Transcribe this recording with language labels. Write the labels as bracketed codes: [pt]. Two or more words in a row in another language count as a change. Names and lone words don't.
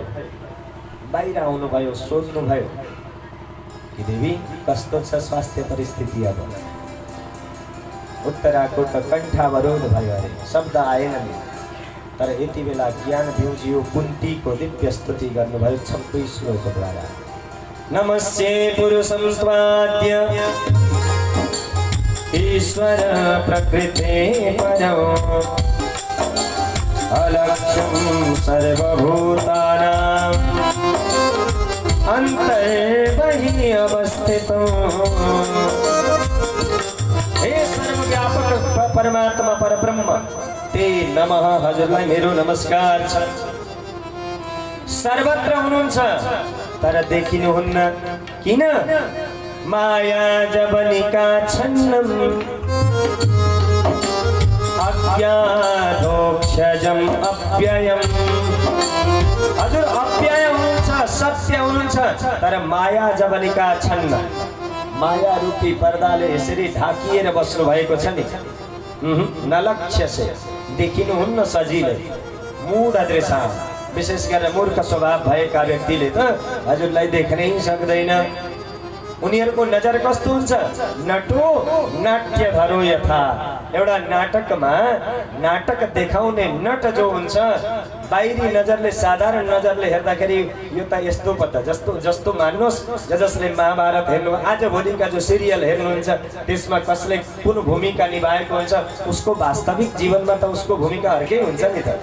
[ne] बाहिर आउनुभयो, सोध्नुभयो कि देवी कस्तो छ स्वास्थ्य परिस्थिति? अब उत्तराको त कण्ठावरोध भयो, अरे शब्द आएन नि। तर यति बेला ज्ञान भ्यूजियो कुन्तीको दिव्य स्तुति गर्नुभयो 26 श्लोकद्वारा। [sa] नमस्ते पुरुषं स्वाद्य ईश्वर प्रकृते परं अलक्ष्यं सर्वभूतानां अंतर्बहि अवस्थितो। हे सर्वव्यापक परमात्मा परब्रह्म ते नमः, [ne] हजुरलाई मेरो नमस्कार छ। सर्वत्र हुनुहुन्छ तर देखिनुहुन्न, किन? [sa] माया जवनिका छन्नम अज्ञानोक्षजम अव्ययम। [ne] हजुर अव्यय हुनुहुन्छ, सत्य हुनुहुन्छ, तर [sa] माया जवनिका छन्न, [ne] माया रूपी पर्दाले यसरी ढाकिएर बस्नु भएको छ नि। नलक्ष्य से देखिनुहुन्न सजिलै, मूढ दृष्टा, विशेष गरेर मूर्ख स्वभाव भएका व्यक्तिले त हजुरलाई देख्नै सक्दैन। उनीहरूको नजर कस्तो हुन्छ? [sa] नटो नाट्य धरो यथा। [ne] एउटा नाटकमा नाटक देखाउने नट जो हुन्छ, बाहिरी नजरले साधारण नजरले हेर्दाखेरि यो त यस्तो पत्ता जस्तो मान्नुहोस्, जसले महाभारत हेर्नु आज भोलिका जो सिरियल हेर्नुहुन्छ त्यसमा कसले कुन भूमिका निभाएको हुन्छ, उसको वास्तविक जीवनमा त उसको भूमिका अर्कै हुन्छ नि त।